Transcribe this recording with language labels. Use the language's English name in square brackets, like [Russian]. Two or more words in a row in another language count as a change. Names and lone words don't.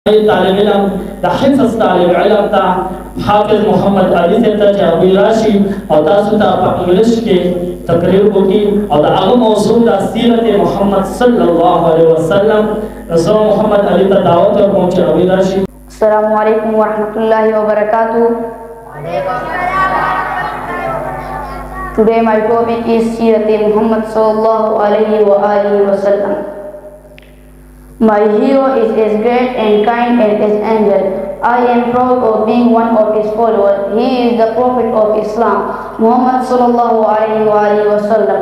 [Pashto] طالب علم د حفظ طالب علم ته حافظ محمد علي صاحب ته چې هغوی راشي او تاسو ته په انګلیش کې تقریر وکړي او د هغه موضوع د سیرت محمد [Arabic] صلی الله علیه وسلم [Pashto] زه محمد علي ته دعوت ورکوم چې هغوی راشي. [Arabic] السلام علیکم ورحمۃ اللہ وبرکاتہ. [English] Today my topic is Sirat Muhammad [Arabic] صلى الله عليه وآله وسلم. [English] My hero is as great and kind as his angel. I am proud of being one of his followers. He is the Prophet of Islam, Muhammad [Arabic] صلى الله عليه وسلم.